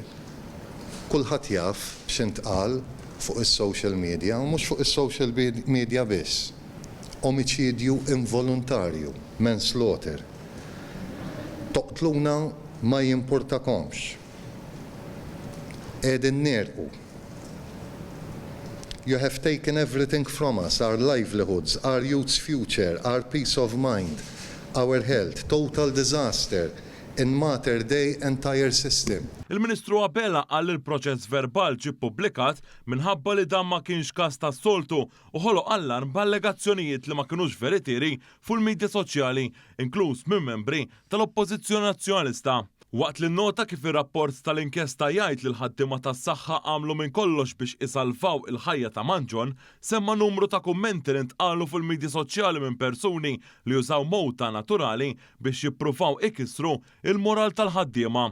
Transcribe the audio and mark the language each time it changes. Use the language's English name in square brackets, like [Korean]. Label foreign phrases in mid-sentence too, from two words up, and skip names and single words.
[Maltese] Kulħadd jaf x'intqal fuq is- [English] social media [Maltese] u mhux fuq is- [English] social media [Maltese] biss. Omiċidju involontarju, manslaughter. Toqtluna ma jimpurtakomx. Qegħdin nierqu. [English] You have taken everything from us, our livelihoods, our youth's future, our peace of mind, our health, total disaster in matter day entire system. [Maltese] Il-Ministru Abela qal il-proċess verbal ġie ppubblikat minħabba li dan ma kienx każ tas-soltu u ħoloq allarm b'allegazzjonijiet li ma kinux veritieri fuq il-midja soċjali, inkluż minn membri tal-Oppożizzjoni Nazzjonalista. Waqt li nota kif ir-rapport tal-inkjesta jgħid li l-ħaddiema tas-saħħa għamlu minn kollox biex isalvaw il-ħajja ta' Manjon, semma numru ta' kummenti li ntqalu fil-midja soċjali minn persuni li jużaw mowta naturali biex jippruvaw ikissru il-moral tal-ħaddiema.